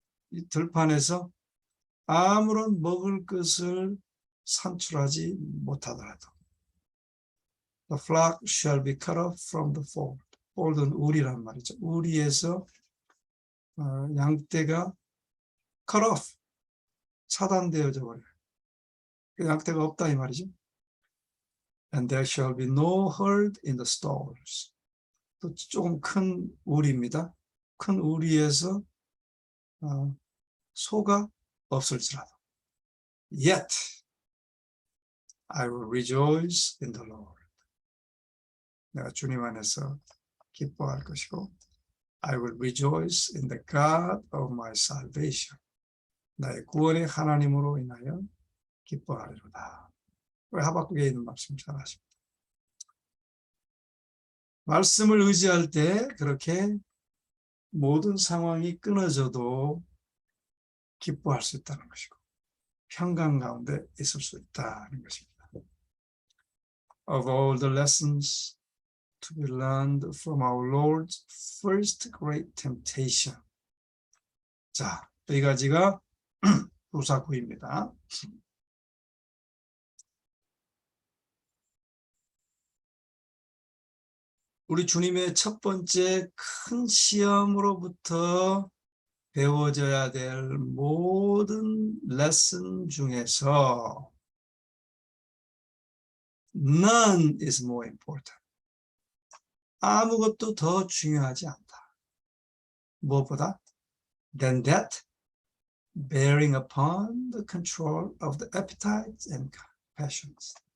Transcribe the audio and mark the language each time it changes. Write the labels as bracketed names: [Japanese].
[Korean] 이 들판에서 아무런 먹을 것을 산출하지 못하더라도 [English] the flock shall be cut off from the fold. [Korean] fold은 우리란 말이죠. 우리에서 양떼가 cut off, 차단되어져 버려요. 양떼가 없다 이 말이죠. [English] And there shall be no herd in the stalls. [Korean] 또 조금 큰 우리입니다. 큰 우리에서 소가 없을지라도. [English] Yet I will rejoice in the Lord. [Korean] 내가 주님 안에서 기뻐할 것이고, [English] I will rejoice in the God of my salvation. [Korean] 나의 구원의 하나님으로 인하여 기뻐하리로다. 하박국에 있는 말씀 잘 아십니다. 말씀을 의지할 때 그렇게 모든 상황이 끊어져도 기뻐할 수 있다는 것이고, 평강 가운데 있을 수 있다는 것입니다. [English] Of all the lessons to be learned from our Lord's first great temptation. [Korean] 자, 이 가지가 부사구입니다. 우리 주님의 첫 번째 큰 시험으로부터 배워져야 될 모든 레슨 중에서 [English] none is more important. [Korean] 아무것도 더 중요하지 않다. 무엇보다? [English] Than that, bearing upon the control of the appetites and passions.